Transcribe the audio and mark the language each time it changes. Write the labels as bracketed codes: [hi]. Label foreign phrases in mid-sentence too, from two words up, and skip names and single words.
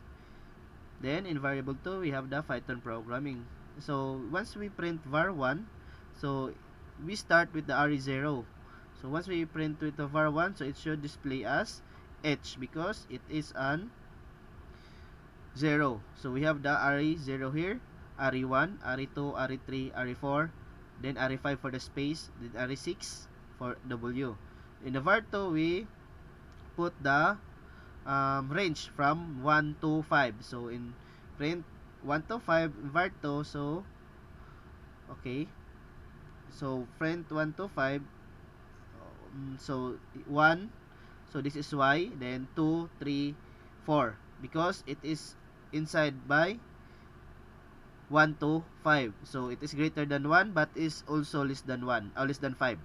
[en] Then in variable 2 we have the Python programming. So once we print var1, so we start with the re0. So once we print with the var1, so it should display as h because it is an 0. So we have the re0 here, re1, re2, re3, re4, then re5 for the space, then re6 for w. In the var2 we put the range from 1 to 5. So in print 1 to 5 var2, so okay, so print 1 to 5, so 1, so this is y, then 2, 3, 4, because it is inside by 1 to 5, so it is greater than 1 but is also less than 1 or less than 5.